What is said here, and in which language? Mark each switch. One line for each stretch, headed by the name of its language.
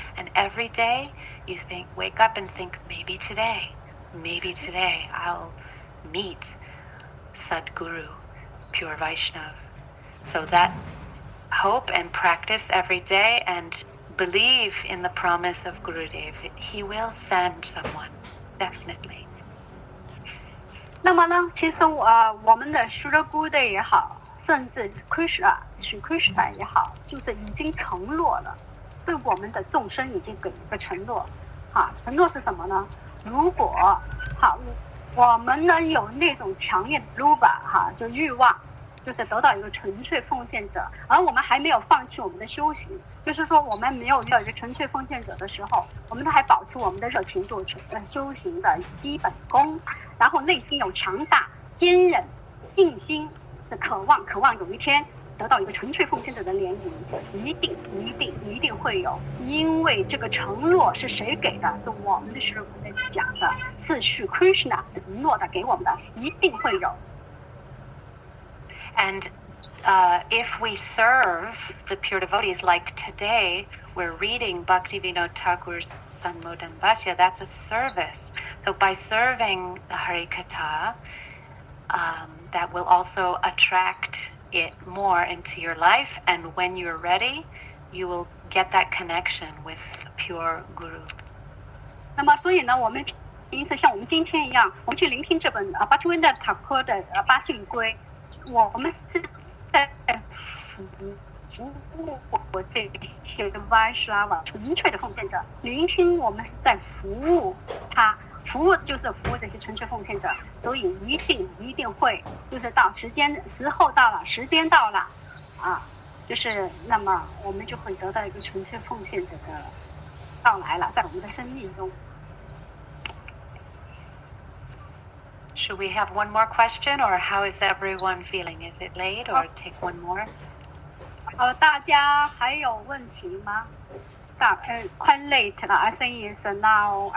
English: And every day you wake up and think, maybe today I'll meet Sadguru, pure Vaishnav. So that hope and practice every day and believe in the promise of Gurudev. He will send someone, definitely.
Chinese: 那么呢，其实我们的 Sri Gurudev 也好，甚至 Krishna、Sri Krishna 也好，就是已经承诺了，对我们的众生已经给一个承诺。承诺是什么呢？如果我们呢有那种强烈的 luba 就欲望，就是得到一个纯粹奉献者，而我们还没有放弃我们的修行，就是说我们没有遇到一个纯粹奉献者的时候，我们都还保持我们的热情度、修行的基本功，然后内心有强大、坚韧、信心的渴望有一天得到一个纯粹奉献者的联谊，一定会有，因为这个承诺是谁给的？是我们的Sri Gurudev讲的，是Sri Krishna承诺的，给我们的，一定会有。
English: And if we serve the pure devotees, like today, we're reading Bhaktivinoda Thakur's Sanmodan Bhashya, that's a service. So by serving the Harikatha, that will also attract it more into your life. And when you're ready, you will get that connection with pure Guru.
Chinese: 那么，所以呢，我们因此像我们今天一样，我们去聆听这本Bhaktivinoda Thakur的八训规。我们是在服务这些 Vaishnava 纯粹的奉献者，聆听我们是在服务他，服务就是服务这些纯粹奉献者，所以一定会就是到时候到了，时间到了啊，就是那么我们就会得到一个纯粹奉献者的到来了，在我们的生命中。
English: Should we have one more question, or how is everyone feeling? Is it late, or take one more?
Chinese: 大家还有问题吗？
English: quite late
Chinese: 了
English: I think it's now